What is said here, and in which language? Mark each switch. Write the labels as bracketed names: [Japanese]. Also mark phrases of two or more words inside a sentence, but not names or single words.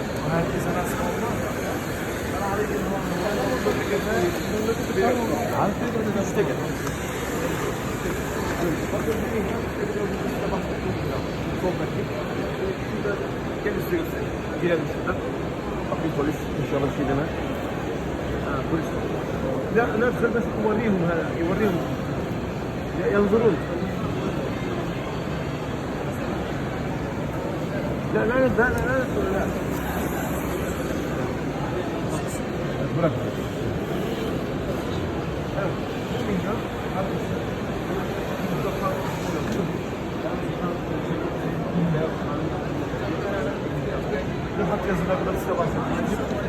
[Turkish] Herkese nasıl olmaz. İşte gel. Gel istiyoruz. Girelim şuradan. Bakın polis inşallah bir şey demez. Polis. [Arabic] لا ندخل بس يوريهم هذا يوريهم ينظرون. لا لا لا لا لا لا. [Turkish] Bırak. Hat yazılarında size bahsedeceğim.